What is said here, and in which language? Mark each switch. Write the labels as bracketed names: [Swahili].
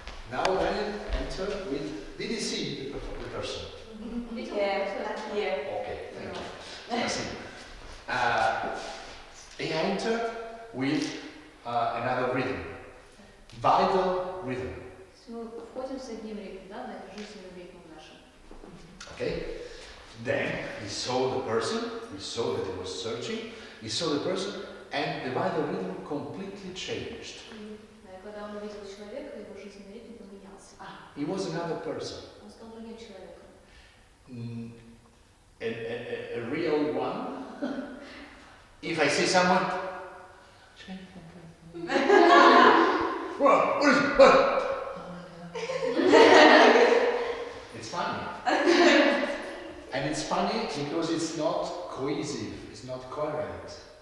[English] Now Daniel enter with, did you see the person? Yeah. Okay, thank you. Spasiba. He entered with another rhythm, vital rhythm. [Russian] Мы входим с одним ритмом, да, на это жизненным ритмом нашим. [English] Okay? Then he saw the person, he saw that he was searching, he saw the person, and the vital rhythm completely changed. [Russian] Когда он увидел человека, его жизненный ритм поменялся. [English] He was another person. [Russian] Он стал другим человеком. [English] A real one. If I see someone, what is it? What? It's funny. And it's funny because it's not cohesive, it's not coherent.